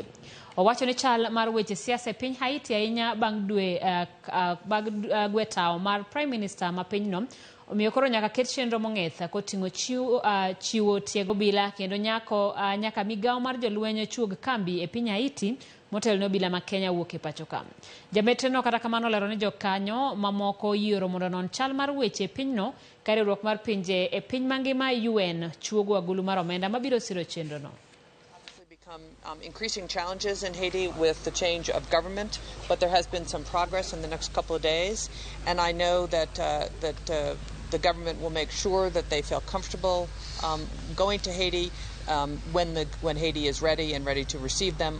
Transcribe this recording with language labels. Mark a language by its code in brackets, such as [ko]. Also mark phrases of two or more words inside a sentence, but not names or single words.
[luo] Owacho ni chal mar weche siasa e piny Haiti ahinya bang' gwetaw mar [en] Prime Minister [luo] ma pinyno omiyo koro nyaka ket chenro mong'eth koting'o chiwo tiego obila kendo nyaka migawo mar jolweny chuog kambi e piny Haiti motelne obila ma Kenya wuok e pachoka. Jambetre no kata kamano olero ni jokanyo mamoko yiero mondo non chal mar weche e pinyno ka riwruok mar pinje e piny mangima UN chuogo agulu mar omenda mabiro siro chenro no. [en] Increasing challenges in Haiti with the change of government, but there has been some progress in the next couple of days, and I know that the government will make sure that they feel comfortable going to Haiti when Haiti is ready and ready to receive them.